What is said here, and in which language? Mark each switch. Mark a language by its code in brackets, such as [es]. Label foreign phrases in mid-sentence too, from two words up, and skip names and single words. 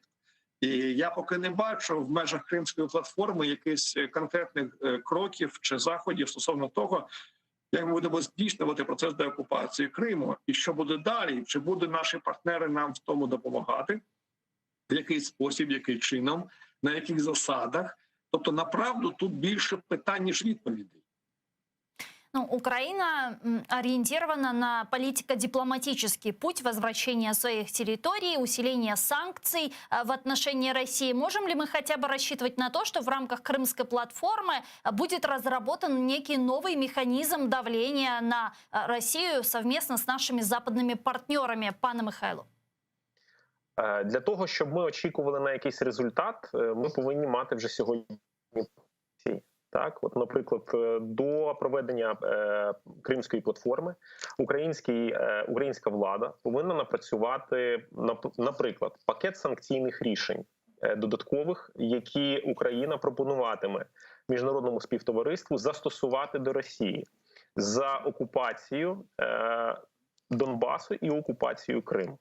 [uk] І я поки не бачу в межах Кримської платформи якихось конкретних кроків чи заходів стосовно того, як ми будемо здійснювати процес деокупації Криму, і що буде далі, чи будуть наші партнери нам в тому допомагати, в який спосіб, яким чином, на яких засадах. Тобто, направду, тут більше питань, ніж відповідей. Ну, [ru] Украина ориентирована на политико-дипломатический путь возвращения своих территорий, усиления санкций в отношении России. Можем ли мы хотя бы рассчитывать на то, что в рамках Крымской платформы будет разработан некий новый механизм давления на Россию совместно с нашими западными партнерами? [uk] Пане Михайло. Для того, щоб ми очікували на якийсь результат, ми повинні мати вже сьогодні. Так, от, наприклад, до проведення Кримської платформи українська влада повинна напрацювати, наприклад, пакет санкційних рішень додаткових, які Україна пропонуватиме міжнародному співтовариству застосувати до Росії за окупацію Донбасу і окупацію Криму.